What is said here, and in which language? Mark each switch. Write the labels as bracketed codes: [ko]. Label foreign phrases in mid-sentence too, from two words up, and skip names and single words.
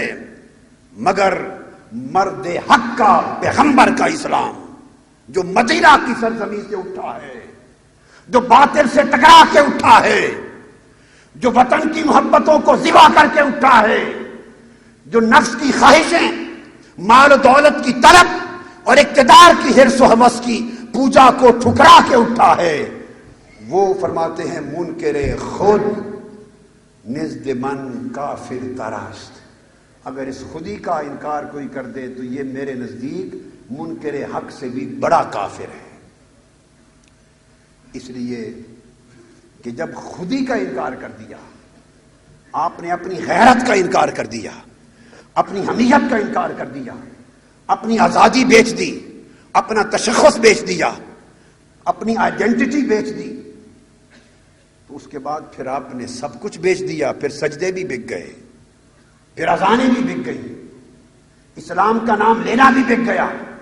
[ur] مگر مرد حق کا، پیغمبر کا اسلام جو مدینہ کی سرزمین سے اٹھا ہے، جو باطل سے ٹکرا کے اٹھا ہے، جو وطن کی محبتوں کو ذبح کر کے اٹھا ہے، جو نفس کی خواہشیں، مال و دولت کی طلب اور اقتدار کی حرص و ہوس کی پوجا کو ٹھکرا کے اٹھا ہے، وہ فرماتے ہیں [fa] منکر خود نزد من کافر تراست۔ [ur] اگر اس خودی کا انکار کوئی کر دے تو یہ میرے نزدیک منکر حق سے بھی بڑا کافر ہے۔ اس لیے کہ جب خودی کا انکار کر دیا، آپ نے اپنی غیرت کا انکار کر دیا، اپنی حمیت کا انکار کر دیا، اپنی آزادی بیچ دی، اپنا تشخص بیچ دیا، اپنی آئیڈینٹی بیچ دی، تو اس کے بعد پھر آپ نے سب کچھ بیچ دیا، پھر سجدے بھی بک گئے، پھر اذانیں بھی بک گئی، اسلام کا نام لینا بھی بک گیا۔